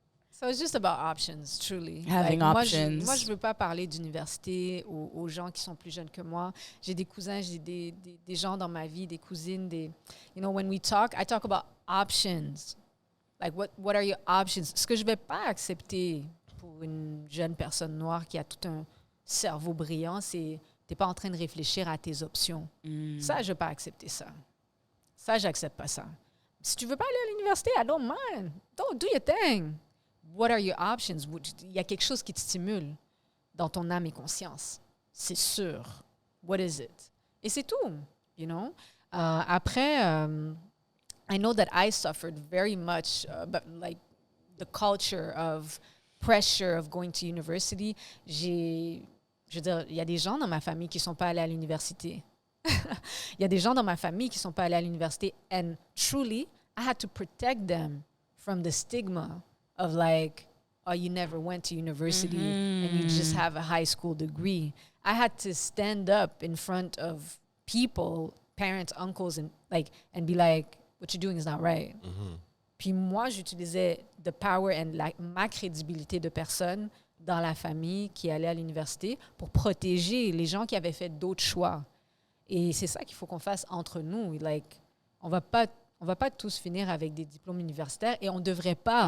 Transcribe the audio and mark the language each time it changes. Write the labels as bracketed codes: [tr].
[en] So it's just about options, truly. Having options. [fr] Moi, je veux pas parler d'université aux gens qui sont plus jeunes que moi. J'ai des cousins, j'ai des gens dans ma vie, des cousines, [en] when we talk, I talk about options. Like, what are your options? [fr] Ce que je vais pas accepter pour une jeune personne noire qui a tout un cerveau brillant, c'est t'es pas en train de réfléchir à tes options. Ça, je vais pas accepter ça. Ça, j'accepte pas ça. Si tu veux pas aller à l'université, [en] I don't mind. Don't do your thing. What are your options? [fr] Il y a quelque chose qui te stimule dans ton âme et conscience. C'est sûr. [en] What is it? [fr] Et c'est tout, [en] you know? Après, I know that I suffered very much, but like the culture of pressure of going to university. [fr] Je veux dire, il y a des gens dans ma famille qui sont pas allés à l'université. Il y a des gens dans ma famille qui sont pas allés à l'université. [en] And truly, I had to protect them from the stigma of like, oh, you never went to university and you just have a high school degree. I had to stand up in front of people, parents, uncles, and be like, what you're doing is not right. [fr] Puis moi, j'utilisais [en] the power and [fr] ma crédibilité de personne dans la famille qui allait à l'université pour protéger les gens qui avaient fait d'autres choix. Et c'est ça qu'il faut qu'on fasse entre nous. Like, on va pas tous finir avec des diplômes universitaires et on devrait pas.